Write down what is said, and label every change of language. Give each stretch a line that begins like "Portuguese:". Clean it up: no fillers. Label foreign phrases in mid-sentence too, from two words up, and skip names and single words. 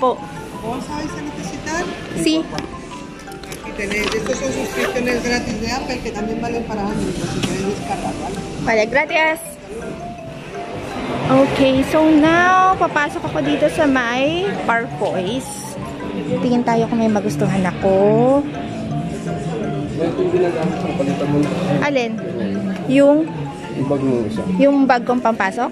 Spanish: ¿Sabes a necesitar? Sí. Aquí tenéis, estos son suscripciones gratis de Apple que también valen para Android, si queréis descargar, ¿vale? Vale, gracias.
English: Okay, so now,
Filipino: papasok ako dito sa may Parkois. Tingin tayo kung may magustuhan ako. Alin? Yung? Yung bag mo isa. Yung bag kong pampasok?